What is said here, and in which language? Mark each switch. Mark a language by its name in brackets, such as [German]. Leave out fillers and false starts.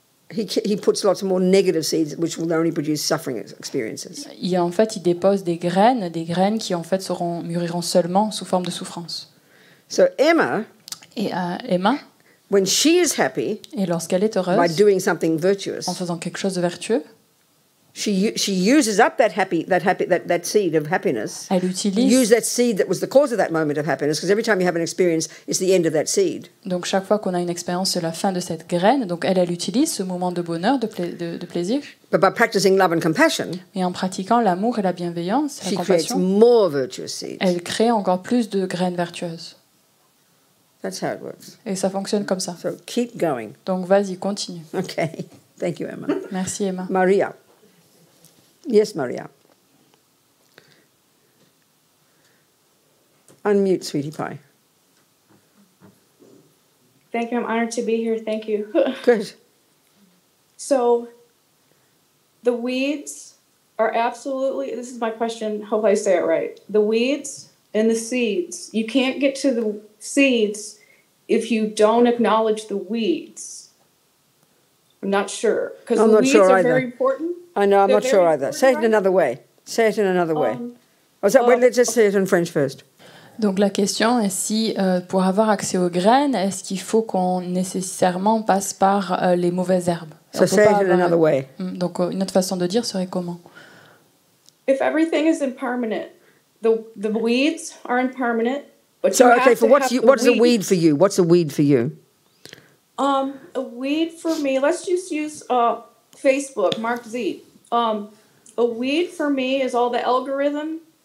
[English] he puts lots more negative seeds which will only produce suffering experiences. [French] Il dépose des graines qui en fait mûriront seulement sous forme de souffrance. [English] So Emma, [French] Emma, [English] when she is happy, [French] et lorsqu'elle est heureuse, [English] by doing something virtuous, [French] en faisant quelque chose de vertueux, [English] she uses up that seed of happiness. [French] Elle utilise. [English] Use that seed that was the cause of that moment of happiness, because every time you have an experience, it's the end of that seed. [French] Donc chaque fois qu'on a une expérience, c'est la fin de cette graine. Donc elle utilise ce moment de bonheur, de plaisir. [English] But by practicing love and compassion, [French] et en pratiquant l'amour et la bienveillance, [English] she creates more virtuous seeds. [French] Elle crée encore plus de graines vertueuses. [English] That's how it works. [French] Et ça fonctionne comme ça. [English] So keep going. [French] Donc vas-y, continue. [English] Okay. Thank you, Emma. [French] Merci, Emma. [English] Maria. Yes, Maria. Unmute, sweetie pie. Thank you. I'm honored to be here. Thank you. Good. So, the weeds are absolutely, this is my question, hope I say it right. The weeds and the seeds, you can't get to the seeds if you don't acknowledge the weeds. I'm not sure. Because the weeds are very important. I know, I'm not sure either. Say it in another way. Say it in another way. Let's just say it in French first. [French] Donc la question est si, pour avoir accès aux graines, est-ce qu'il faut qu'on nécessairement passe par les mauvaises herbes? [English] So say it in another way. [French] Donc une autre façon de dire serait comment? [English] If everything is impermanent, the weeds are impermanent, but so okay, for what's a weed for you? What's a weed for you? A weed for me, let's just use Facebook, Mark Z. A weed for me is all the algorithm